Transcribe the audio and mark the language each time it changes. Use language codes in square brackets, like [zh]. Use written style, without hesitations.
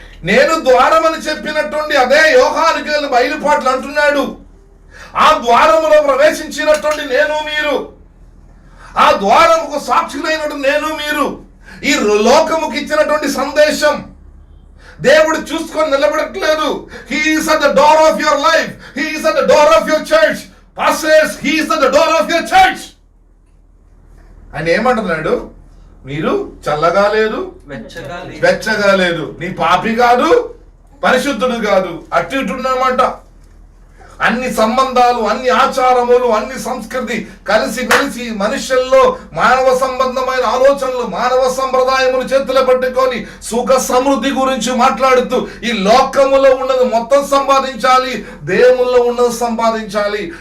[te] నేను ద్వారం అని చెప్పినటువంటి అదే యోహానుకి బయలుపాట్లు అంటున్నాడు. ఆ ద్వారములో ప్రవేశించినటువంటి నేను మీరు, ఆ ద్వారముకు సాక్షులైనటువంటి నేను మీరు, ఈ లోకముకి ఇచ్చినటువంటి సందేశం దేవుడు చూసుకొని నిలబడట్లేదు. [en] He is at the door of your life. He is at the door of your church. Pastors, he is at the door of your church. [te] ఆయన ఏమంటున్నాడు? మీరు చల్లగా లేదు, వెచ్చగా లేదు, నీ పాపి కాదు, పరిశుద్ధుడు కాదు, అటు ఇటు ఉన్నమాట. అన్ని సంబంధాలు, అన్ని ఆచారములు, అన్ని సంస్కృతి కలిసి మెలిసి మనుషుల్లో మానవ సంబంధమైన ఆలోచనలు, మానవ సంప్రదాయములు చేతులు పట్టుకొని సుఖ సమృద్ధి గురించి మాట్లాడుతూ ఈ లోకములో ఉన్నది మొత్తం సంపాదించాలి, దేవుల్లో ఉన్నది సంపాదించాలి.